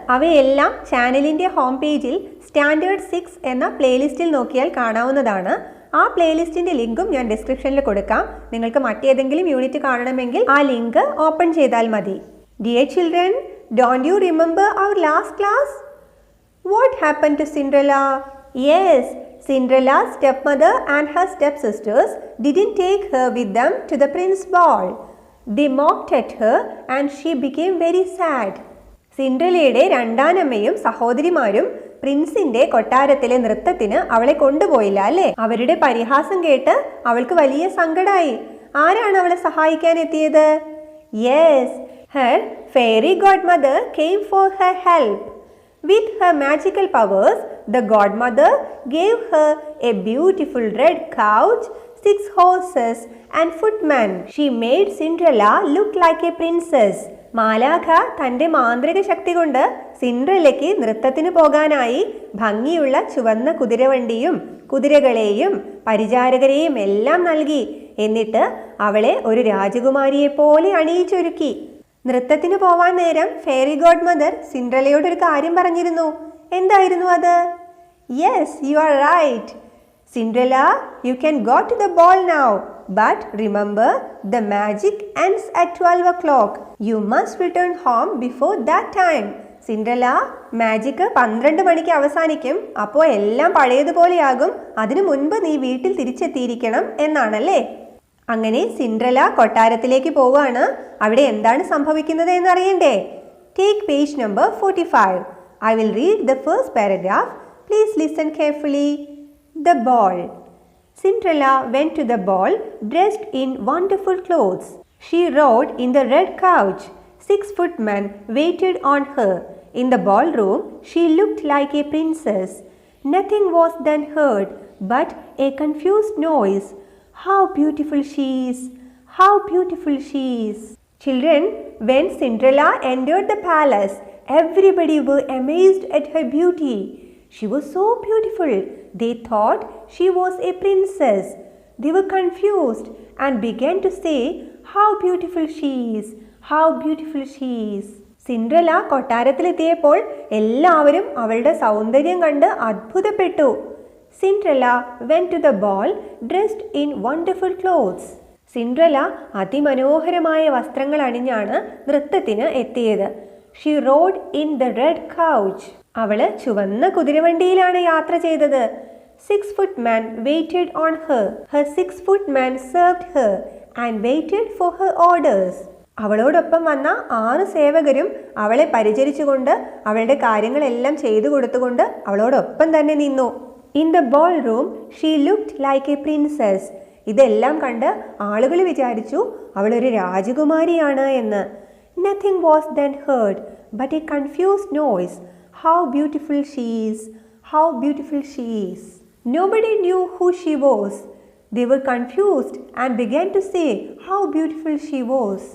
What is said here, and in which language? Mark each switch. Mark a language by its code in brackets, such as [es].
[ml] അവയെല്ലാം ചാനലിന്റെ ഹോം പേജിൽ സ്റ്റാൻഡേർഡ് 6 എന്ന പ്ലേലിസ്റ്റിൽ നോക്കിയാൽ കാണാവുന്നതാണ്. ആ പ്ലേലിസ്റ്റിന്റെ ലിങ്കും ഞാൻ ഡിസ്ക്രിപ്ഷനിൽ കൊടുക്കാം. നിങ്ങൾക്ക് മറ്റേതെങ്കിലും യൂണിറ്റ് കാണണമെങ്കിൽ ആ ലിങ്ക് ഓപ്പൺ ചെയ്താൽ മതി. [en] Dear children, don't you remember our last class? What happen to Cinderella? Yes, Cinderella's stepmother and her stepsisters didn't take her with them to the prince's ball. They mocked at her and she became very sad. [ml] സിൻഡ്രല്ലയുടെ രണ്ടാനമ്മയും സഹോദരിമാരും പ്രിൻസിന്റെ കൊട്ടാരത്തിലെ നൃത്തത്തിന് അവളെ കൊണ്ടുപോയില്ല അല്ലേ? അവരുടെ പരിഹാസം കേട്ട് അവൾക്ക് വലിയ സങ്കടമായി. ആരാണ് അവളെ സഹായിക്കാൻ എത്തിയത്? [en] Yes, her fairy godmother came for her help. With her magical powers, the godmother gave her a beautiful red couch, 6 horses and footmen. She made Cinderella look like a princess. [ml] മാലാഖ തന്റെ മാന്ത്രിക ശക്തി കൊണ്ട് സിൻഡ്രല്ലയ്ക്ക് നൃത്തത്തിന് പോകാനായി ഭംഗിയുള്ള ചുവന്ന കുതിരവണ്ടിയും കുതിരകളെയും പരിചാരകരെയും എല്ലാം നൽകി. എന്നിട്ട് അവളെ ഒരു രാജകുമാരിയെ പോലെ അണിയിച്ചൊരുക്കി. നൃത്തത്തിന് പോവാൻ നേരം ഫെയറി ഗോഡ് മദർ സിൻഡ്രല്ലയോട് ഒരു കാര്യം പറഞ്ഞിരുന്നു. എന്തായിരുന്നു അത്? [en] Yes, you are right. Cinderella, you can go to the ball now. But remember, the magic ends at 12 o'clock. You must return home before that time. [ml] Cinderella, magic 12 മണിക്ക് അവസാനിക്കും. അപ്പോൾ എല്ലാം പഴയതുപോലെയാകും. അതിനു മുൻപ് നീ വീട്ടിൽ തിരിച്ചെത്തിയിരിക്കണം എന്നാണല്ലേ? അങ്ങനെ സിൻഡ്രല്ല കൊട്ടാരത്തിലേക്ക് പോവാണ്. അവിടെ എന്താണ് സംഭവിക്കുന്നത് എന്നറിയണ്ടേ? [en] Take page number 45. I will read the first paragraph. Please listen carefully. The ball. Cinderella went to the ball dressed in wonderful clothes. She rode in the red couch. 6 footmen waited on her. In the ballroom, she looked like a princess. Nothing was then heard but a confused noise. How beautiful she is! How beautiful she is! Children, when Cinderella entered the palace, everybody were amazed at her beauty. She was so beautiful. They thought she was a princess. They were confused and began to say, how beautiful she is! How beautiful she is! [ml] Cinderella കൊട്ടാരത്തിലെത്തിയപ്പോൾ എല്ലാവരും അവളുടെ സൗന്ദര്യം കണ്ട് അത്ഭുതപ്പെട്ടു. [en] Cinderella went to the ball dressed in wonderful clothes. [ml] Cinderella അതിമനോഹരമായ വസ്ത്രങ്ങൾ അണിഞ്ഞാണ് നൃത്തത്തിന് എത്തിയത്. [en] She rode in the red couch. [ml] അവള് ചുവന്ന കുതിരവണ്ടിയിലാണ് യാത്ര ചെയ്തത്. [en] 6 footmen waited on her. Her 6 footmen served her and waited for her orders. [ml] അവളോടൊപ്പം വന്ന 6 സേവകരും അവളെ പരിചരിച്ചുകൊണ്ട് അവളുടെ കാര്യങ്ങളെല്ലാം ചെയ്തു കൊടുത്തുകൊണ്ട് അവളോടൊപ്പം തന്നെ നിന്നു. [en] In the ballroom, she looked like a princess. [ml] ഇതെല്ലാം കണ്ട് ആളുകൾ വിചാരിച്ചു അവളൊരു രാജകുമാരിയാണ് എന്ന്. [en] Nothing was then heard but a confused noise. How beautiful she is! How beautiful she is! Nobody knew who she was. They were confused and began to say how beautiful she was.